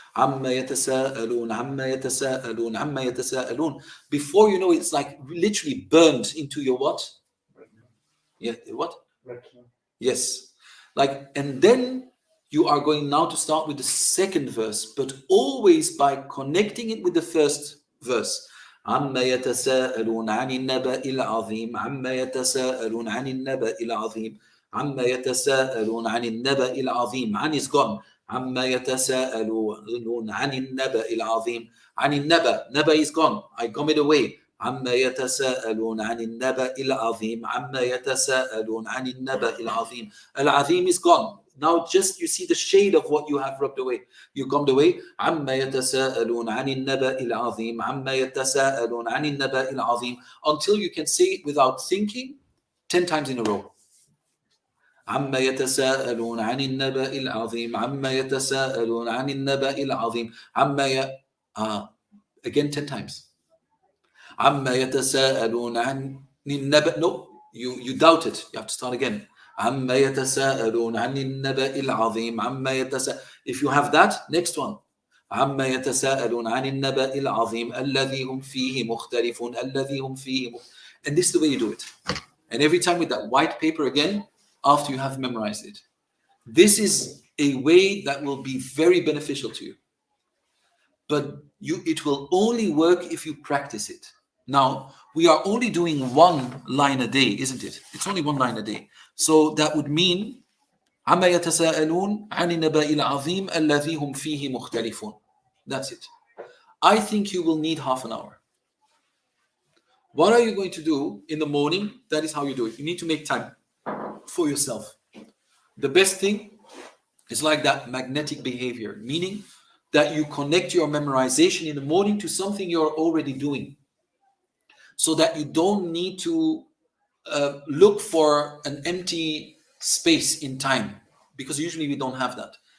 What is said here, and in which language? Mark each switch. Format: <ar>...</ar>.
<ar>عما يتساءلون عما يتساءلون عما يتساءلون.</ar> <en>Before you know it, it's like literally burned into your what? Yeah, what? Yes. And then you are going now to start with the second verse, but always by connecting it with the first verse.</en> <ar>عما يتساءلون عن النبأ العظيم عما يتساءلون عن النبأ العظيم عما يتساءلون عن النبأ العظيم.</ar> <en>عن is gone.</en> <ar>عما يتساءلون عن النبأ العظيم. عن النبأ.</ar> <en>نبأ is gone. I come it away.</en> <ar>عما يتساءلون عن النبأ العظيم عما يتساءلون عن النبأ العظيم.</ar> <en>العظيم is gone. Now just you see the shade of what you have rubbed away. You come away.</en> <ar>عما يتساءلون عن النبأ العظيم</ar> <en>عما يتساءلون عن النبأ العظيم, until you can say it without thinking 10 times in a row.</en> <ar>عما يتساءلون عن النبأ العظيم عما يتساءلون عن النبأ العظيم</ar> <en>again 10 times.</en> <ar>عما يتساءلون عن النبأ.</ar> <en>No, you doubt it. You have to start again.</en> <ar>عما يتساءلون عن النبأ العظيم عما يتساءلون.</ar> <en>If you have that, next one.</en> <ar>عما يتساءلون عن النبأ العظيم الذي هم فيه مختلفون الذي هم فيه.</ar> <en>And this is the way you do it. And every time with that white paper again, after you have memorized it. This is a way that will be very beneficial to you. But it will only work if you practice it. Now, we are only doing one line a day, isn't it? It's only one line a day. So that would mean</en> <ar>عما يتساءلون عن النبأ العظيم الذي هم فيه مختلفون.</ar> <en>That's it. I think you will need half an hour. What are you going to do in the morning? That is how you do it. You need to make time for yourself. The best thing is like that magnetic behavior, meaning that you connect your memorization in the morning to something you're already doing, so that you don't need to look for an empty space in time, because usually we don't have that.</en>